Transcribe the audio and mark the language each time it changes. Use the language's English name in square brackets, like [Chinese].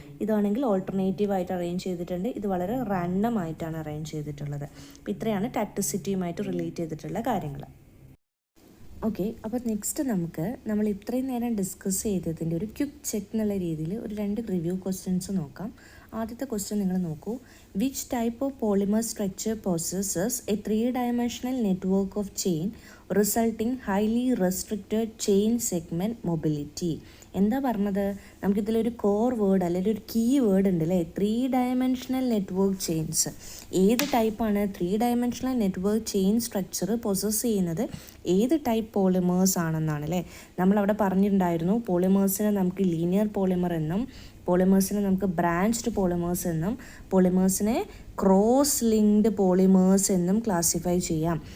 [Malayalam] ഇതാണെങ്കിൽ ഓൾട്ടർനേറ്റീവ് ആയിട്ട് അറേഞ്ച് ചെയ്തിട്ടുണ്ട്. ഇത് വളരെ റാൻഡം ആയിട്ടാണ് അറേഞ്ച് ചെയ്തിട്ടുള്ളത്. അപ്പോൾ ഇത്രയാണ് ടാക്ടിസിറ്റിയുമായിട്ട് റിലേറ്റ് ചെയ്തിട്ടുള്ള കാര്യങ്ങൾ. ഓക്കെ, അപ്പോൾ നെക്സ്റ്റ് നമ്മൾ ഇത്രയും നേരം ഡിസ്കസ് ചെയ്തതിൻ്റെ ഒരു ക്വിക്ക് ചെക്ക് എന്നുള്ള രീതിയിൽ ഒരു 2 റിവ്യൂ ക്വസ്റ്റ്യൻസ് നോക്കാം. ആദ്യത്തെ ക്വസ്റ്റ്യൻ നിങ്ങൾ നോക്കൂ. [English] Which type of polymer structure possesses a 3-dimensional network of chain resulting highly restricted chain segment mobility? [Malayalam] എന്താ പറഞ്ഞത്? നമുക്കിതിലൊരു കോർ വേർഡ് അല്ലെങ്കിൽ ഒരു കീ വേർഡ് ഉണ്ട് അല്ലേ, 3-dimensional network chains. ഏത് ടൈപ്പാണ് 3-dimensional network chain structure possess ചെയ്യുന്നത്? ഏത് ടൈപ്പ് പോളിമേഴ്സ് ആണെന്നാണ് അല്ലേ. നമ്മളവിടെ പറഞ്ഞിട്ടുണ്ടായിരുന്നു പോളിമേഴ്സിനെ നമുക്ക് ലീനിയർ പോളിമർ എന്നും പോളിമേഴ്സിനെ നമുക്ക് ബ്രാഞ്ച്ഡ് പോളിമേഴ്സ് എന്നും പോളിമേഴ്സിനെ ക്രോസ് ലിങ്ക്ഡ് പോളിമേഴ്സ് എന്നും ക്ലാസിഫൈ ചെയ്യാം.